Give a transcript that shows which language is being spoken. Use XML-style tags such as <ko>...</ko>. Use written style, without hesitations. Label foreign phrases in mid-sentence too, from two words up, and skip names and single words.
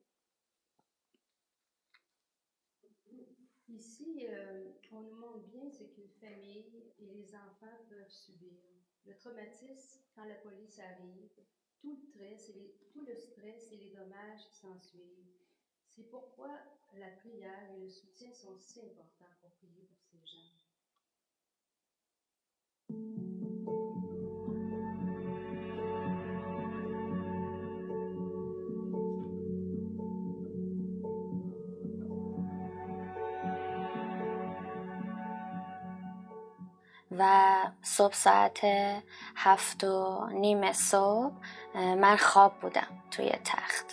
<fr>Ici, on nous montre bien ce qu'une famille et les enfants peuvent subir. Le traumatisme, quand la police arrive, tout le stress et les dommages qui s'ensuivent. C'est pourquoi la prière et le soutien sont si importants pour prier pour ces gens.</fr> <fa>و صبح ساعت 7:30 صبح من خواب بودم توی تخت.</fa>